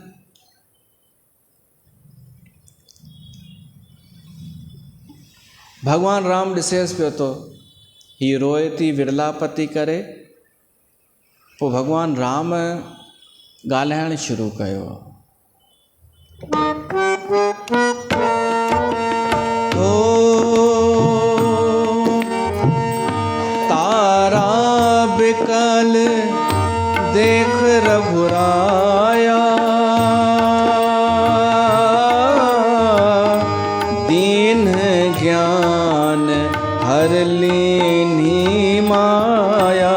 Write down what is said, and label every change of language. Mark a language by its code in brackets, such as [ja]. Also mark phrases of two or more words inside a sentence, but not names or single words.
[sd] भॻवानु राम ॾिसेसि पियो थो, हीअ रोए थी, विरलाप थी करे। पोइ भॻवानु राम ॻाल्हाइणु शुरू कयो। [awa] तारा बिकल देख रघुराया, दीन ज्ञान हर लीनी माया।